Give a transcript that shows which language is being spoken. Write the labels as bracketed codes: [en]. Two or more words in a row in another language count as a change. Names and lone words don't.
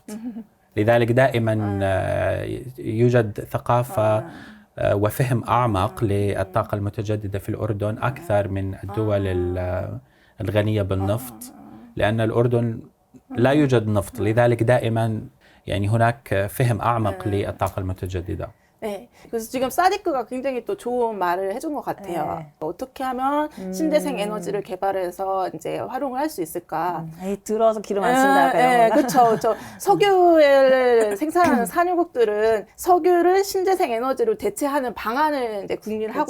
[ar] لذلك دائما يوجد ثقافة وفهم أعمق للطاقة المتجددة في الأردن أكثر من الدول الغنية بالنفط، لأن الأردن لا يوجد نفط، لذلك دائما يعني هناك فهم أعمق للطاقة المتجددة. [ko] 네. 그래서 지금 사디크가 굉장히 또 좋은 말을 해준 것 같아요. 네. 어떻게 하면 신재생 에너지를 개발해서 이제 활용을 할 수 있을까? 에이, 들어서 기름 안 쓴다 약간 이런 건가? 그렇죠, 그렇죠. 석유를 생산하는 산유국들은 석유를 신재생 에너지로 대체하는 방안을 이제 궁리를 하고